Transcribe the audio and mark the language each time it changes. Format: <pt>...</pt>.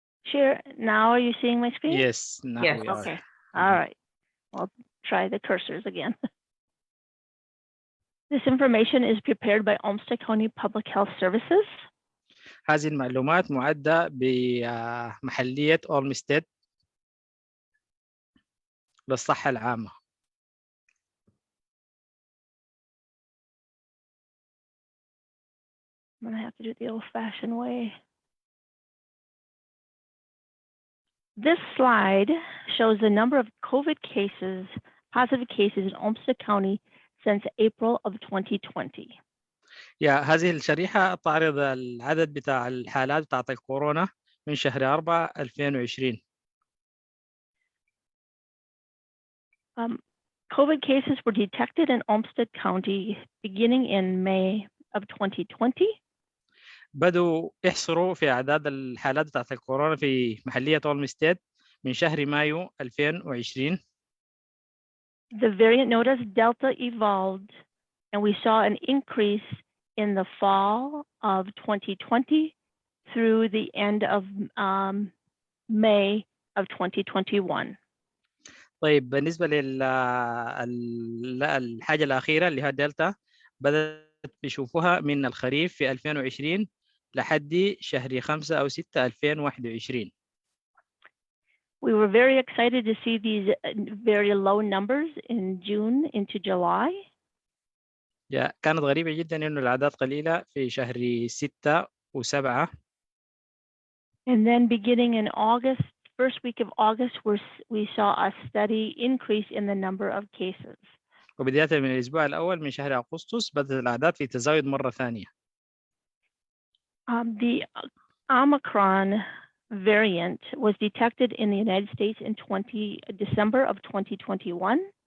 <en>Share now. Are you seeing my screen? Yes, now Yes. we are. Okay. All right. I'll try the cursors again. This information is prepared by Olmsted County Public Health Services.</en> <ar>هذه المعلومات معدة بمحلية أولمستيد للصحة العامة.</ar> <en>I'm gonna have to do it the old-fashioned way. This slide shows the number of COVID cases, positive cases in Olmsted County since April of 2020.</en> <ar>هذه الشريحة تعرض العدد بتاع الحالات بتاعت الكورونا من شهر 4 2020.</ar> <en>COVID cases were detected in Olmsted County beginning in May of 2020.</en> <ar>بدوا يحصروا في أعداد الحالات بتاعت الكورونا في محلية أولمستيد من شهر مايو 2020.</ar> <en>The variant known as Delta evolved, and we saw an increase in the fall of 2020 through the end of May of 2021.</en> <ar>طيب بالنسبة للحاجة الأخيرة اللي هي دلتا بدأت بيشوفوها من الخريف في 2020 لحد شهر 5 أو 6 2021.</ar> <en>We were very excited to see these very low numbers in June into July.</en> <ar>كانت غريبة جدا إنه الأعداد قليلة في شهر 6 و7.</ar> <en>And then beginning in August, first week of August, we saw a steady increase in the number of cases.</en> <ar>وبداية من الأسبوع الأول من شهر أغسطس بدأت الأعداد في تزايد مرة ثانية.</ar> <en>The Omicron variant was detected in the United States in December of 2021.</en>